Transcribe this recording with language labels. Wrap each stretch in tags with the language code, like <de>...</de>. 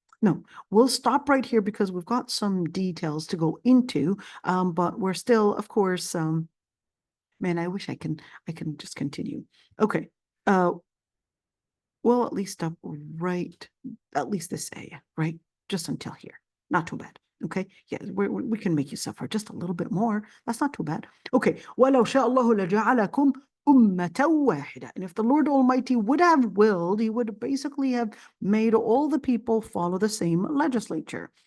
<en>No, we'll stop right here because we've got some details to go into, but we're still, of course, man, I wish I can just continue. Okay, we'll at least stop right, at least this area, right? Just until here, not too bad. Okay, yeah, we can make you suffer just a little bit more. That's not too bad.</en> <ar>Okay, وَلَوْ شَاءَ اللَّهُ لَجَعَلَكُمْ ummatan wahida.</ar> <en>And if the Lord Almighty would have willed, he would basically have made all the people follow the same legislature.</en>